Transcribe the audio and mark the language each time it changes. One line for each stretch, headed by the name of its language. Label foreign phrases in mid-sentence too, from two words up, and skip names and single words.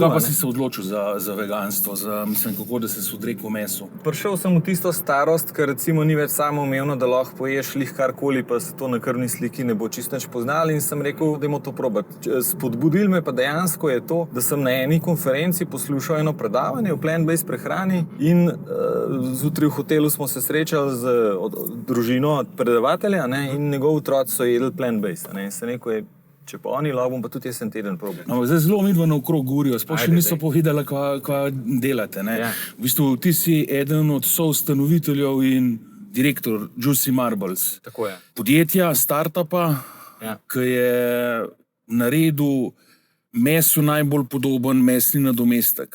Slovenian: Zakaj pa si se odločil za veganstvo, kako da se odrekel mesu? Prišel sem v tisto starost, ker recimo ni več samoumevno, da lahko poješ lih karkoli, pa se to na krvni sliki ne bo čisto nič poznalo in sem rekel, dajmo to probati. Spodbudil me pa dejansko je to, da sem na eni konferenci poslušal eno predavanje o plant-based prehrani in zjutraj v hotelu smo se srečali z družino predavatelja in njegov otroci so jedli plant-based. In sem rekel, če pa oni lahko, bom pa tudi jaz en teden probal. No, zdaj zelo midva naokrog govorijo, sploh še niso povedali, kaj delate. Ja. V bistvu ti si eden od soustanoviteljev in direktor Juicy Marbles. Tako je. Podjetja, startupa, ki je naredil mesu najbolj podoben mesni nadomestek.